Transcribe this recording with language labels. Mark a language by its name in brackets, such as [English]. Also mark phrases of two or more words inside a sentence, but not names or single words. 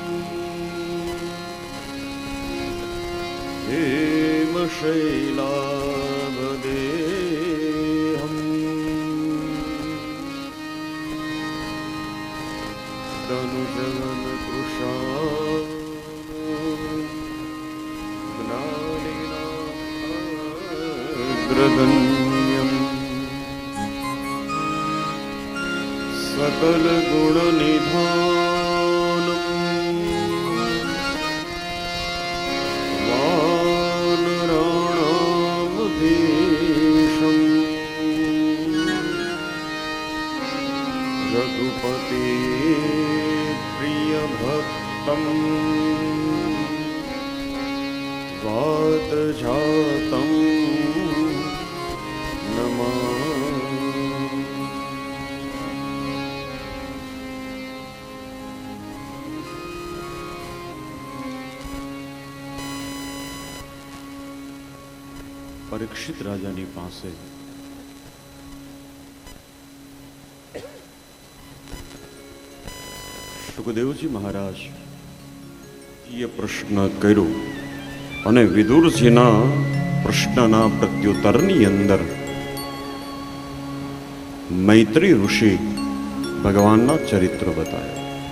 [Sanskrit] हेम शैलाभदेहम तनुजवन कृषा ज्ञानिनाग्रगण्यम सकल गुण निधान वानराणामधीशम् रघुपति प्रिय भक्तम् वात जातम् [Gujarati] नमः પરીક્ષિત રાજાની પાસે સુખદેવજી મહારાજ એ પ્રશ્ન કર્યો અને વિદુરજીના પ્રશ્નના પ્રત્યુત્તરની અંદર મૈત્રી ઋષિ ભગવાનના ચરિત્ર બતાવ્યા.